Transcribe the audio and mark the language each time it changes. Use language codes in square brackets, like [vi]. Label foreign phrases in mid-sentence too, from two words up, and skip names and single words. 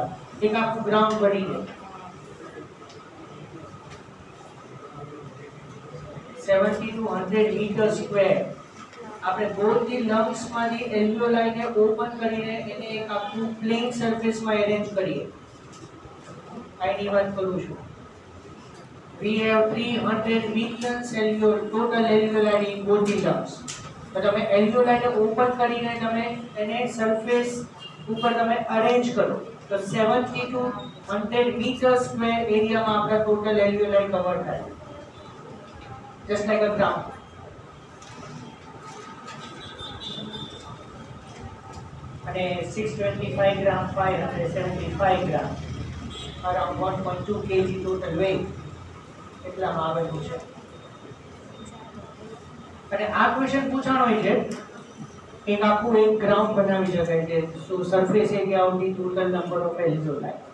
[gu] એક આખું ગ્રાઉન્ડ બની જાય [en] 70 to 100 meter square. [gu] આપણે [en] both the lungs [gu] માંથી alveoli ને ઓપન કરીને એને એક આખું [en] plane surface [gu] માં અરેન્જ કરીએ. આની વાત કરું છું. [en] We have 300 million total alveoli in both the lungs. [gu] તો તમે alveoli ને ઓપન કરીને તમે એને સરફેસ ઉપર તમે અરેન્જ કરો તો [en] 70 to 100 meter square [gu] એરિયા માં આપણા ટોટલ alveoli કવર થાય. [en] Just like a ground. અને 625 gram, 575 gram, around 1.2 kg total weight. [gu] એટલામાં આવેલું છે. અને આ ક્વેશ્ચન પૂછાણો હોય છે એક આખું એક ગ્રાઉન્ડ બનાવી શકાય છે. [en] So surface area of the total number of alveoli.